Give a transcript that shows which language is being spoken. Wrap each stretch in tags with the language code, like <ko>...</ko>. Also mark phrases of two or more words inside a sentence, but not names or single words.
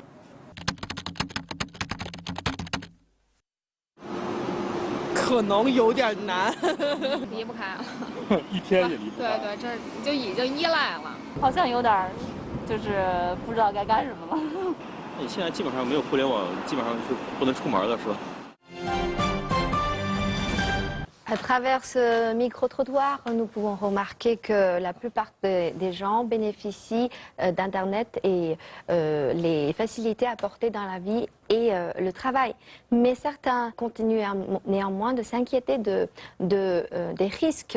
<zh>可能有点难，离不开了，一天也离不开。对，这就已经依赖了，好像有点就是不知道该干什么了。你现在基本上没有互联网，基本上是不能出门了，是吧？</zh> <fr>À travers ce micro-trottoir, nous pouvons remarquer que la plupart des gens bénéficient d'Internet et les facilités apportées dans la vie et le travail. Mais certains continuent néanmoins de s'inquiéter des risques.</fr>